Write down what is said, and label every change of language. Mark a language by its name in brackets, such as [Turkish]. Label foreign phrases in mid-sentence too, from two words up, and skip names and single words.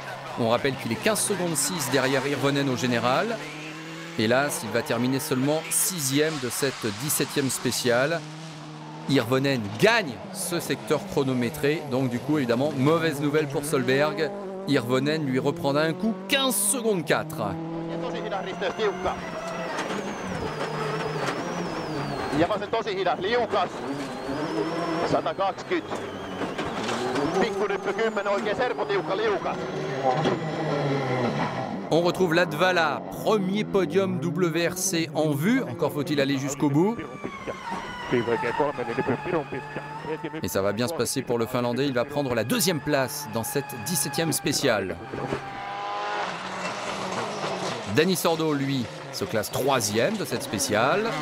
[French] On rappelle qu'il est 15 secondes 6 derrière Hirvonen au général. Hélas, il va terminer seulement 6e de cette 17e spéciale. Hirvonen gagne ce secteur chronométré. Donc du coup, évidemment, mauvaise nouvelle pour Solberg. Hirvonen lui reprend d'un coup 15 secondes 4. [Finnish] Tosi hidas, liukas. 120. Pikkunyppy 10, oikein serpotiukka liukas. [French] On retrouve Latvala, premier podium WRC en vue. Encore faut-il aller jusqu'au bout. Et ça va bien se passer pour le Finlandais. Il va prendre la 2e place dans cette 17e spéciale. Dani Sordo, lui, se classe 3e de cette spéciale.